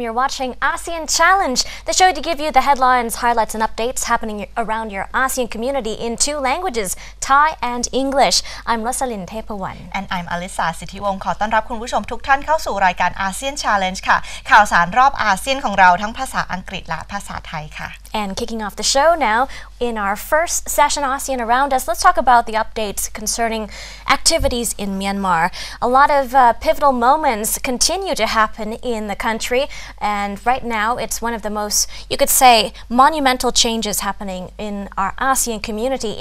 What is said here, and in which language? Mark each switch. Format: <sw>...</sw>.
<en>You're watching ASEAN Challenge, the show to give you the headlines, highlights and updates happening around your ASEAN community in two languages, Thai and English. I'm Rosalyn Tepawan. And I'm</en> <th>Alisa สิทธิวงศ์ขอต้อนรับคุณผู้ชมทุกท่านเข้าสู่รายการ ASEAN Challenge ค่ะข่าวสารรอบอาเซียนของเราทั้งภาษาอังกฤษและภาษาไทยค่ะ</th> <en>And kicking off the show now, in our first session ASEAN Around Us, let's talk about the updates concerning activities in Myanmar. A lot of pivotal moments continue to happen in the country, and right now it's one of the most, you could say, monumental changes happening in our ASEAN community.</en>